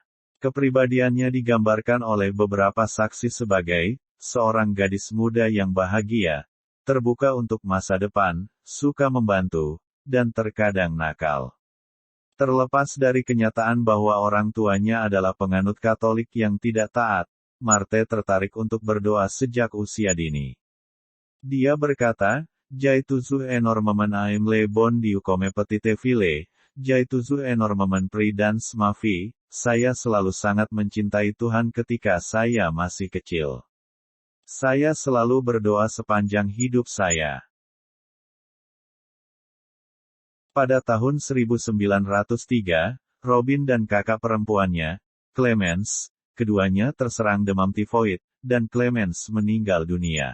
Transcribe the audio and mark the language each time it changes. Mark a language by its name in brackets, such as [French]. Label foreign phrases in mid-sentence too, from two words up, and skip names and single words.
[Indonesian] Kepribadiannya digambarkan oleh beberapa saksi sebagai seorang gadis muda yang bahagia, terbuka untuk masa depan, suka membantu, dan terkadang nakal. Terlepas dari kenyataan bahwa orang tuanya adalah penganut Katolik yang tidak taat, Marthe tertarik untuk berdoa sejak usia dini. Dia berkata, [French] "J'ai toujours énormément aimé le bon Dieu comme petite fille, j'ai toujours énormément pris dans ma vie, [Indonesian] saya selalu sangat mencintai Tuhan ketika saya masih kecil. Saya selalu berdoa sepanjang hidup saya." Pada tahun 1903, Robin dan kakak perempuannya, Clemence, keduanya terserang demam tifoid, dan Clemence meninggal dunia.